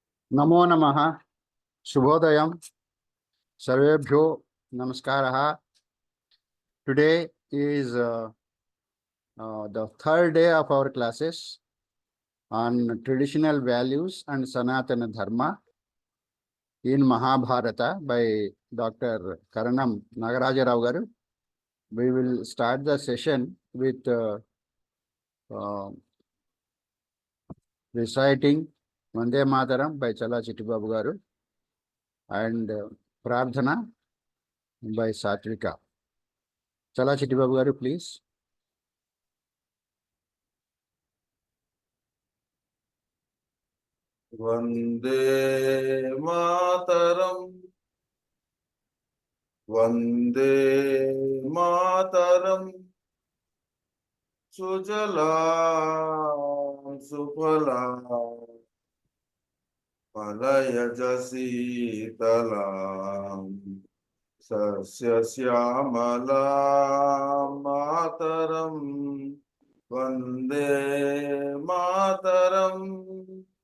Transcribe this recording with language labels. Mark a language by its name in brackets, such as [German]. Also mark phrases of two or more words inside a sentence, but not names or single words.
[Sanskrit] नमो नमः। शुभोदयम। सर्वेभ्यो नमस्कारः। [English] Today is the third day of our classes on traditional values and Sanatana Dharma in Mahabharata by Dr. Karanam Nagaraja Garu. We will start the session with reciting Vande Mataram by Chala Chittibabu Garu and Prarthana by Satvika. Chala Chittibabu Garu, please. [Sanskrit] वन्दे मातरम्, वन्दे मातरम्, सुजलां सुफलां, मलयजशीतलां, सस्य श्यामलां मातरम्, वन्दे मातरम्.